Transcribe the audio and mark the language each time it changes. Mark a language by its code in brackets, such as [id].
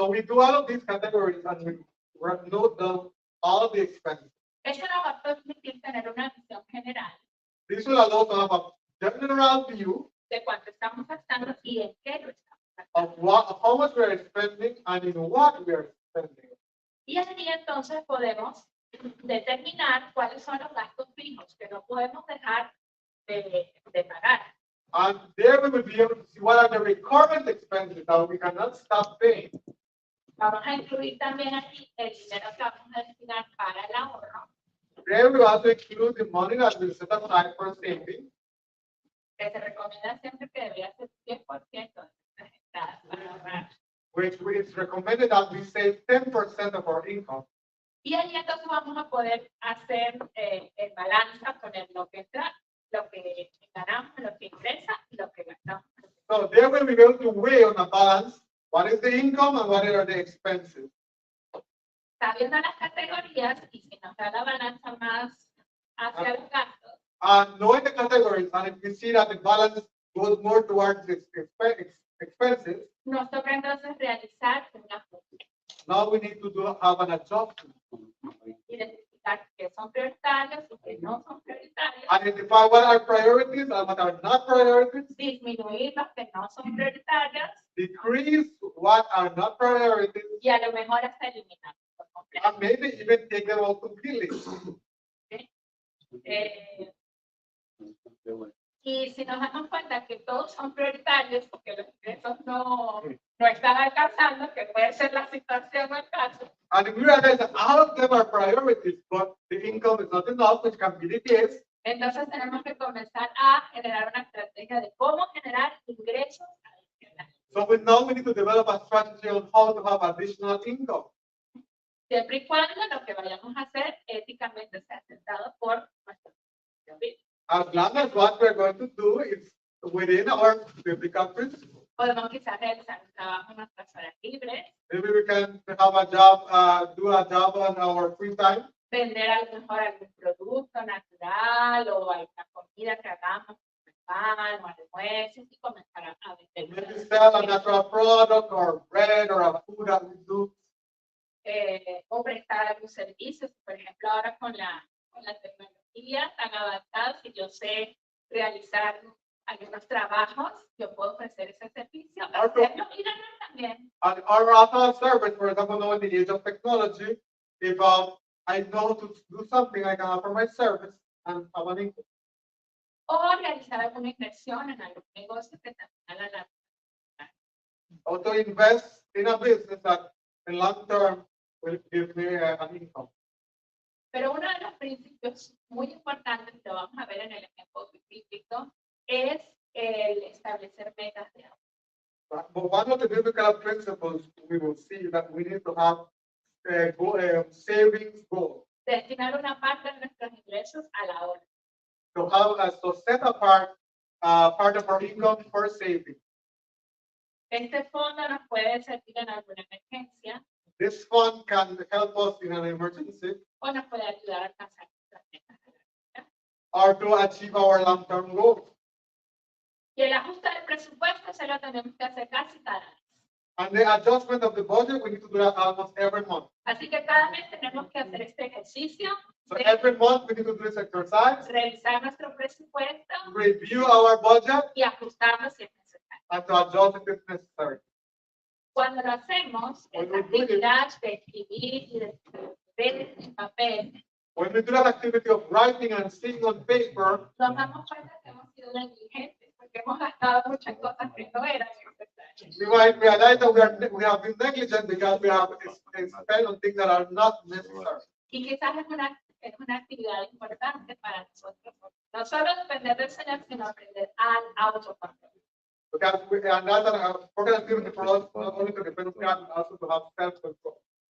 [en] So we do all of these categories and we note down all of the expenses. [es] Eso nos va a permitir tener una visión general [en] This will allow to have a general view [es] de cuánto estamos gastando y en qué lo estamos [en] of [es] gastando. [en] how much we are spending and in what we are spending. [es] Y así entonces podemos determinar cuáles son los gastos fijos que no podemos dejar de pagar. [en] And there we will be able to see what are the recurrent expenses that we cannot stop paying. [es] Vamos a incluir también aquí el dinero que vamos a destinar para el ahorro, [en] There we also include the money that we set aside for saving, [es] que se recomienda siempre que debería ser 10% de para ahorrar. [en] which is recommended that we save 10% of our income. [es] Y ahí entonces vamos a poder hacer el balance, poner lo que entra, lo que ganamos, lo que ingresa y lo que gastamos. [en] So there we will be able to weigh on a balance what is the income and what are the expenses. [es] Sabiendo las categorías y si nos da la balanza más hacia los gastos, [en] Knowing the categories, and if we see that the balance goes more towards the expenses, [es] nos toca entonces realizar un ajuste, [en] now we need to have an adjustment. [es] identificar qué son prioritarios y qué no son prioritarios, [en] Identify what are priorities and what are not priorities. [es] disminuir los que no son prioritarios [en] Decrease what are not priorities. [es] y a lo mejor hasta eliminar por completo. [en] And maybe even take them out completely. [es] Eh, y si nos damos cuenta que todos son prioritarios porque los ingresos no están alcanzando, que puede ser la situación o el caso, [en] And if we realize that all of them are priorities, but the income is not enough, which can be the case, [es] entonces tenemos que comenzar a generar una estrategia de cómo generar ingresos adicionales. [en] so now we need to develop a strategy on how to have additional income. [es] Siempre y cuando lo que vayamos a hacer éticamente sea aceptado por nuestro propio vida. [en] As long as what we're going to do is within our biblical principles. [es] Podemos quizás realizar un trabajo en nuestras horas libres, [en] Maybe we can have a job, do a job on our free time. [es] vender a lo mejor algún producto natural o alguna comida que hagamos, pan o almuerzos y comenzar a [en] Maybe [es] vender. [en] sell a natural product or bread or a food that we do. [es] O prestar algún servicio, por ejemplo, ahora con la tecnología tan avanzada, si yo sé realizar algunos trabajos, yo puedo ofrecer ese servicio, hacerlo y ganar también. [en] And our auto service, for example, now in the age of technology, if I know to do something, I can offer my service and have an income. [es] O realizar alguna inversión en algún negocio que también a la larga. [en] Or to invest in a business that in long term will give me an income. [es] Pero uno de los principios muy importantes que vamos a ver en el ejemplo bíblico es el establecer metas de ahorro. [en] But one of the biblical principles we will see that we need to have savings goal. [es] Destinar una parte de nuestros ingresos al ahorro. [en] To have to set apart part of our income for saving. [es] Este fondo nos puede servir en alguna emergencia [en] This fund can help us in an emergency [es] o nos puede ayudar a alcanzar nuestras metas. [en] or to achieve our long-term goals. [es] Y el ajuste del presupuesto se lo tenemos que hacer casi cada mes. [en] And the adjustment of the budget, we need to do that almost every month. [es] Así que cada mes tenemos que hacer este ejercicio [en] So [es] de [en] every month we need to do this exercise, [es] revisar nuestro presupuesto [en] review our budget, [es] y ajustarlo si es necesario. [en] and to adjust if it's necessary. [es] Cuando lo hacemos, [en] When [es] esta [en] we do it- [es] actividad de escribir y de ver en papel, [en] When we do that activity of writing and seeing on paper, [es] nos damos cuenta que hemos sido negligentes porque hemos gastado muchas cosas que no eran necesarias. [en] we might realize that we have been negligent because we have spent on things that are not necessary. [es] Y quizás es una actividad importante para nosotros. No solo depender del Señor, sino aprender al autocontrol. [en] Because and that's an important activity for us, not only to depend on God, but also to have self-control.